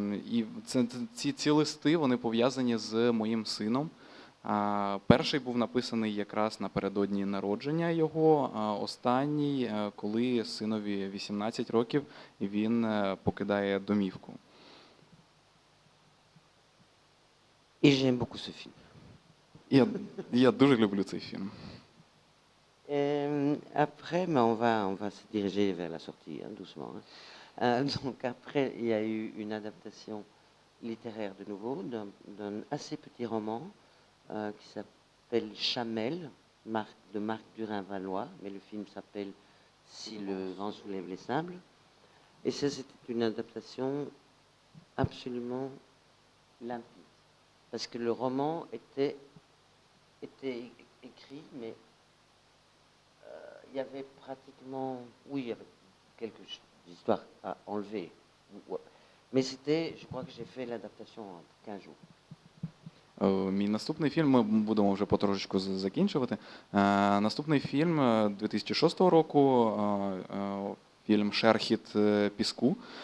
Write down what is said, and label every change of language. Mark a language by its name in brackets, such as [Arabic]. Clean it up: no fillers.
[Ukrainian] І ці листи вони пов'язані з моїм сином. Перший був написаний якраз напередодні народження його, останній, коли синові 18 років, і він покидає домівку. [French] Et j'aime beaucoup ce film. [Ukrainian] Я дуже люблю цей фільм. [French] Après, mais on va se diriger vers la sortie, hein, doucement. Hein. Donc après, il y a eu une adaptation littéraire de nouveau d'un assez petit roman qui s'appelle Chamel, de Marc Durin-Valois, mais le film s'appelle Si le vent soulève les sables. Et ça, c'était une adaptation absolument limpide, parce que le roman était écrit, mais il y avait pratiquement, oui, il y avait quelques histoires à enlever, mais c'était, je crois que j'ai fait l'adaptation en 15 jours. [Ukrainian] Мій наступний фільм, ми будемо вже потрошечку закінчувати. Наступний фільм 2006 року, фільм «Шерхіт піску».